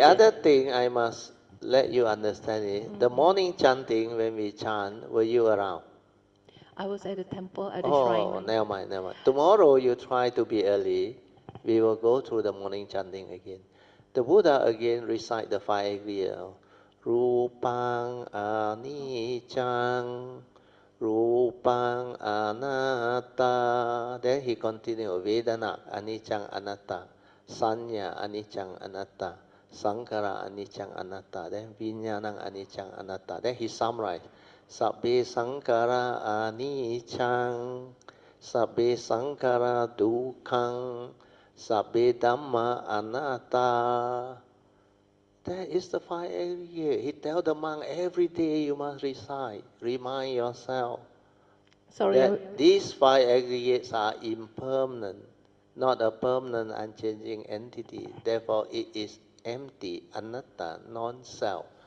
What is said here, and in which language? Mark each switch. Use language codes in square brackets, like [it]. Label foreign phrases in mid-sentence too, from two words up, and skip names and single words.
[en] other thing I must let you understand is the morning chanting when we chant, were you around? I was at the temple, at the Oh, shrine. never mind, never mind. Tomorrow you try to be early. We will go through the morning chanting again. The Buddha again recite the five aggregates. [pi] Rupang anicchang, Rupang anatta. [en] Then he continued. [pi] Vedana anicchang anatta. Sanya anicchang anatta. Sankara anicchang anatta. Then Vinyanang anicchang anatta. [en] Then he summarized. [pi] Sabbe sankara anicchang, sabbe sankara dukkang, sabbe dhamma anatta. [en] That is the five aggregate. He tell the monk every day you must recite. Remind yourself Sorry, that these five aggregates are impermanent, not a permanent, unchanging entity. Therefore, it is empty, anatta, non-self.